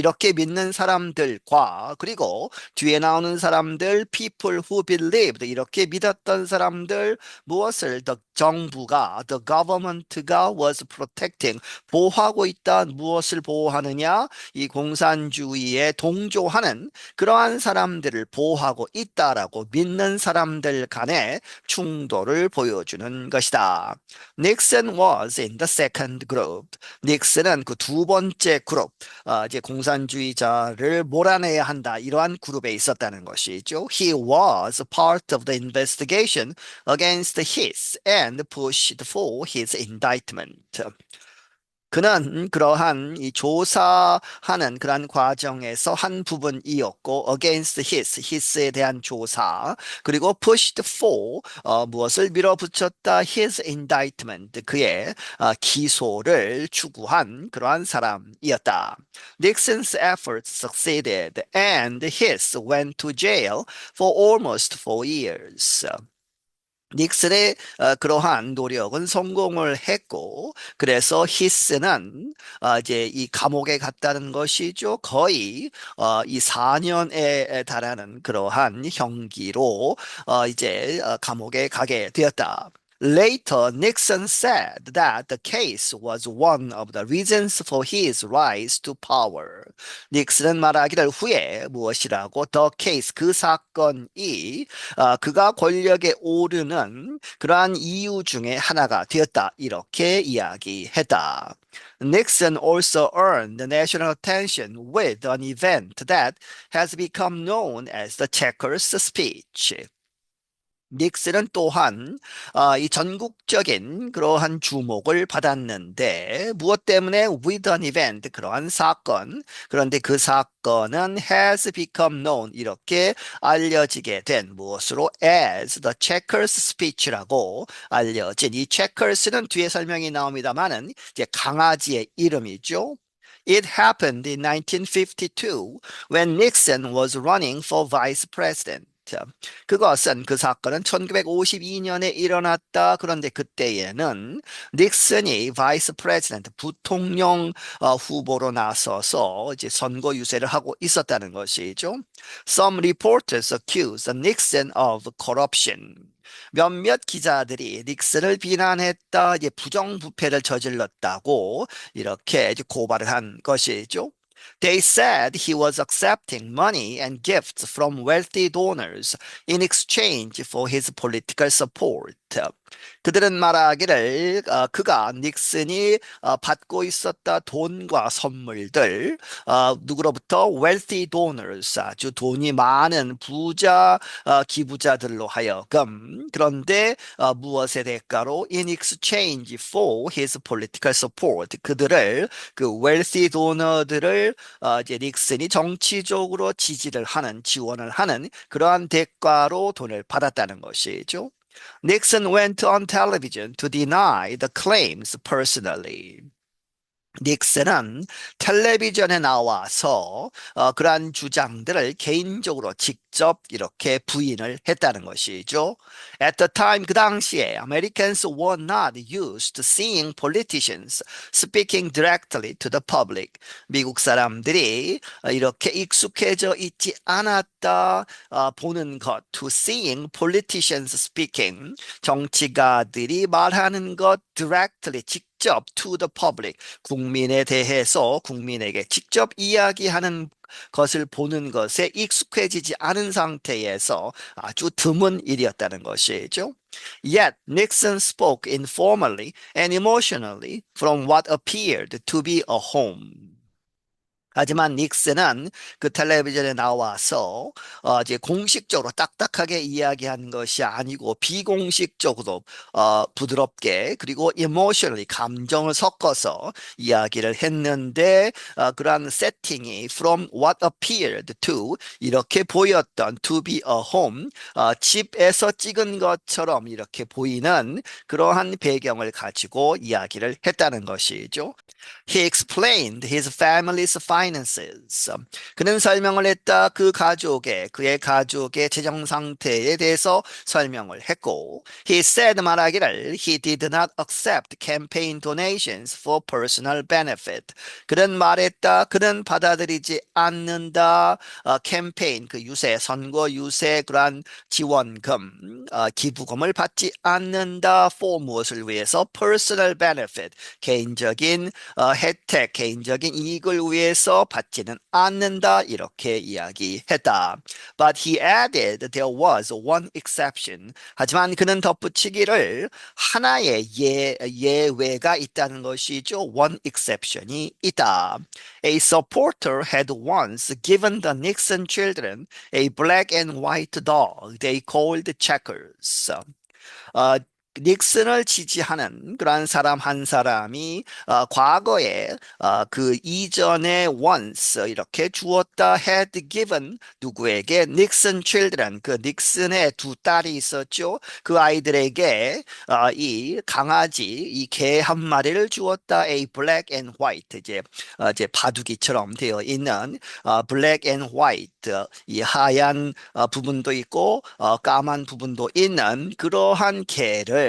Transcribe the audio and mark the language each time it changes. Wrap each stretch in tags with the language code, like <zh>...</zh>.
<ko>이렇게 믿는 사람들과 그리고 뒤에 나오는 사람들</ko> <en>people who believed</en> <ko>이렇게 믿었던 사람들 무엇을 the 정부가</ko> <en>the government</en> <ko>가</ko> <en>was protecting</en> <ko>보호하고 있다. 무엇을 보호하느냐? 이 공산주의에 동조하는 그러한 사람들을 보호하고 있다라고 믿는 사람들 간의 충돌을 보여주는 것이다. 닉슨</ko> <en>was in the second group.</en> <ko>닉슨은 그 두 번째 그룹, 이제 공산주의자를 몰아내야 한다. 이러한 그룹에 있었다는 것이죠.</ko> <en>He was part of the investigation against his and pushed for his indictment.</en> <ko>그는 그러한 이 조사하는 그러한 과정에서 한 부분이었고</ko> <en>against his</en> <ko>에 대한 조사 그리고</ko> <en>pushed for</en> <ko>무엇을 밀어붙였다</ko> <en>his indictment</en> <ko>그의 기소를 추구한 그러한 사람이었다.</ko> <en>Nixon's efforts succeeded and his went to jail for almost 4 years.</en> <ko>닉슨의 그러한 노력은 성공을 했고 그래서 히스는 이제 이 감옥에 갔다는 것이죠. 거의 이 4년에 달하는 그러한 형기로 이제 감옥에 가게 되었다.</ko> <en>Later, Nixon said that the case was one of the reasons for his rise to power.</en> <ko>닉슨은 말하기를 후에 무엇이라고</ko> <en>the case</en> <ko>그 사건이 그가 권력에 오르는 그러한 이유 중에 하나가 되었다. 이렇게 이야기했다.</ko> <en>Nixon also earned national attention with an event that has become known as the Checkers speech.</en> <ko>닉슨은 또한 이 전국적인 그러한 주목을 받았는데 무엇 때문에</ko> <en>with an event</en> <ko>그러한 사건 그런데 그 사건은</ko> <en>has become known</en> <ko>이렇게 알려지게 된 무엇으로</ko> <en>as the checkers speech</en> <ko>라고 알려진 이 checkers는 뒤에 설명이 나옵니다만은 이제 강아지의 이름이죠.</ko> <en>It happened in 1952 when Nixon was running for vice president.</en> <ko>그것은 그 사건은 1952년에 일어났다. 그런데 그때에는 닉슨이 바이스 프레지던트 부통령 후보로 나서서 이제 선거 유세를 하고 있었다는 것이죠.</ko> <en>Some reporters accused Nixon of corruption.</en> <ko>몇몇 기자들이 닉슨을 비난했다, 이제 부정부패를 저질렀다고 이렇게 이제 고발을 한 것이죠.</ko> <en>They said he was accepting money and gifts from wealthy donors in exchange for his political support.</en> <ko>그들은 말하기를 그가 닉슨이 받고 있었다 돈과 선물들 누구로부터</ko> <en>wealthy donors</en> <ko>아주 돈이 많은 부자 기부자들로 하여금 그런데 무엇의 대가로</ko> <en>in exchange for his political support</en> <ko>그들을 그 wealthy donor들을 이제 닉슨이 정치적으로 지지를 하는 지원을 하는 그러한 대가로 돈을 받았다는 것이죠.</ko> <en>Nixon went on television to deny the claims personally.</en> <ko>닉슨은 텔레비전에 나와서 그러한 주장들을 개인적으로 직접 이렇게 부인을 했다는 것이죠.</ko> <en>At the time,</en> <ko>그 당시에</ko> <en>Americans were not used to seeing politicians speaking directly to the public.</en> <ko>미국 사람들이 이렇게 익숙해져 있지 않았다 보는 것,</ko> <en>to seeing politicians speaking,</en> <ko>정치가들이 말하는 것</ko> <en>directly</en> <ko>직접</ko> <en>to the public,</en> <ko>국민에 대해서 국민에게 직접 이야기하는 것을 보는 것에 익숙해지지 않은 상태에서 아주 드문 일이었다는 것이죠.</ko> <en>Yet Nixon spoke informally and emotionally from what appeared to be a home.</en> <ko>하지만 닉슨은 그 텔레비전에 나와서 이제 공식적으로 딱딱하게 이야기한 것이 아니고 비공식적으로 부드럽게 그리고</ko> <en>emotionally</en> <ko>감정을 섞어서 이야기를 했는데 그러한 세팅이</ko> <en>from what appeared to</en> <ko>이렇게 보였던</ko> <en>to be a home</en> <ko>집에서 찍은 것처럼 이렇게 보이는 그러한 배경을 가지고 이야기를 했다는 것이죠.</ko> <en>He explained his family's finances.</en> <ko>그는 설명을 했다. 그의 가족의 재정 상태에 대해서 설명을 했고,</ko> <en>he said</en> <ko>말하기를</ko> <en>he did not accept campaign donations for personal benefit.</en> <ko>그는 말했다. 그는 받아들이지 않는다. 캠페인 그 유세, 선거 유세 그러한 지원금, 기부금을 받지 않는다. for 무엇을 위해서?</ko> <en>personal benefit,</en> <ko>개인적인 혜택, 개인적인 이익을 위해서 받지는 않는다 이렇게 이야기했다.</ko> <en>But he added there was one exception.</en> <ko>하지만 그는 덧붙이기를 하나의 예외가 있다는 것이죠.</ko> <en>One exception</en> <ko>이 있다.</ko> <en>A supporter had once given the Nixon children a black and white dog they called Checkers.</en> <ko>어, 닉슨을 지지하는 그러한 사람 한 사람이 과거에 그 이전에 once 이렇게 주었다</ko> <en>had given</en> <ko>누구에게 닉슨 children 그 닉슨의 두 딸이 있었죠. 그 아이들에게 이 강아지 이 개 한 마리를 주었다</ko> <en>a black and white</en> <ko>이제 바둑이처럼 되어 있는</ko> <en>black and white</en> <ko>이 하얀 부분도 있고 까만 부분도 있는 그러한 개를</ko>